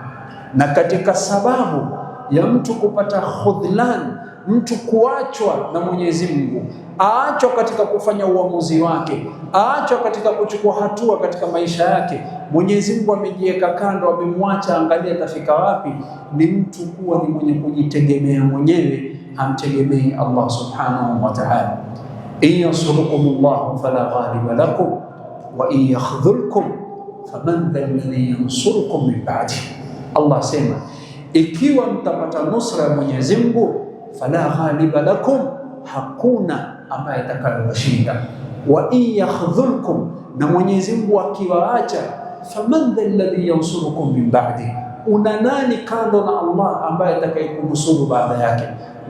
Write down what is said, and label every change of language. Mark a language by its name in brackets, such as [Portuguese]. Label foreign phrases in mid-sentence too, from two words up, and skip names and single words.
[Swahili] Na katika sababu ya mtu kupata khudhlan, mtu kuachwa na Mwenyezi Mungu, aachwa katika kufanya uamuzi wake, aachwa katika kuchukua hatua katika maisha yake, Mwenyezi Mungu amejiweka kando, amemwacha angalia atafika wapi, ni mtu kuwa ni mwenye kujitegemea mwenyewe, hamtegemei Allah [Arabic] سبحانه وتعالى. إن ينصركم الله فلا غالب لكم وإن يخذلكم فمن ذا الذي ينصركم من بعد. [Swahili] Allah sema ikiwa mtapata nusra ya Mwenyezi Mungu, [Arabic] فلا غالب لكم, [Swahili] hakuna ambaye atakayewashinda. [Arabic] وإن يخذلكم, [Swahili] na Mwenyezi Mungu akiwaacha, [Arabic] فمن ذا الذي ينصركم من بعد, [Swahili] una nani kando na Allah ambaye atakayekunusuru baada yake?